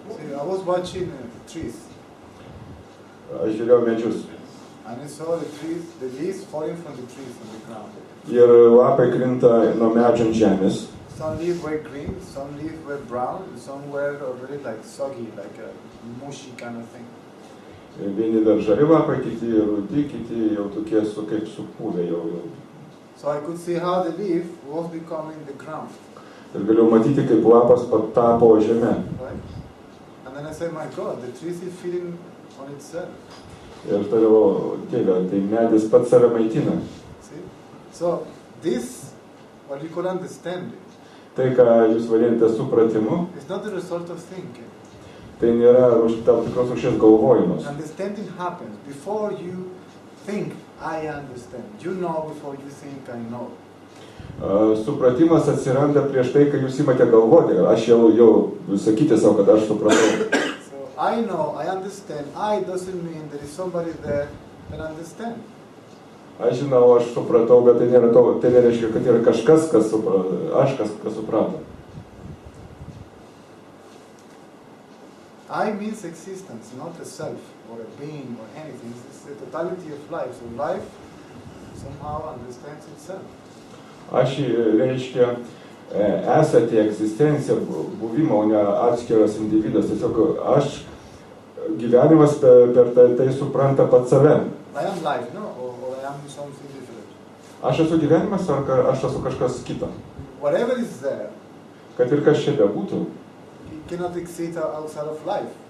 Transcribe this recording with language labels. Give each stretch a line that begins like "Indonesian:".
English: See, I was watching trees.
Lithuanian: Aš žiūrėjau medžius.
English: And I saw the leaves falling from the trees on the ground.
Lithuanian: Ir lapai krinta nuo medžio ant žemės.
English: Some leaves were green, some leaves were brown, some were already like soggy, like a mushy kind of thing.
Lithuanian: Vieni dar žali lapai, kiti rudi, kiti jau tokie kaip supuvę jau.
English: So I could see how the leaf was becoming the ground.
Lithuanian: Ir galėjau matyti, kaip lapas tapo žemė.
English: Right? And then I said, my God, the tree is feeding on itself.
Lithuanian: Ir tariau, Dieve, tai medis pats save maitina.
English: See? So this, what we call understanding,
Lithuanian: Tai, ką jūs vadinate supratimu,
English: is not the result of thinking.
Lithuanian: tai nėra tam tikros rūšies galvojimas.
English: Understanding happens before you think, I understand. You know before you think, I know.
Lithuanian: Supratimas atsiranda prieš tai, kai jūs imate galvoti. Aš jau sakyti savo, kad aš supratau.
English: So I know, I understand. I doesn't mean there is somebody there that understands.
Lithuanian: Aš žinau, aš supratau, bet tai nėra to, tai nereiškia, kad yra kažkas, kas suprato.
English: I means existence, not a self or a being or anything. It's the totality of life. So life somehow understands itself.
Lithuanian: Aš reiškia esate egzistencija, buvimo, o ne atskiras individas. Tiesiog aš gyvenimas per tai supranta pats save.
English: I am life, no? Or I am something different.
Lithuanian: Aš esu gyvenimas, ar aš esu kažkas kita.
English: Whatever is there,
Lithuanian: Kad ir kas čia bebūtų,
English: it cannot exist outside of life.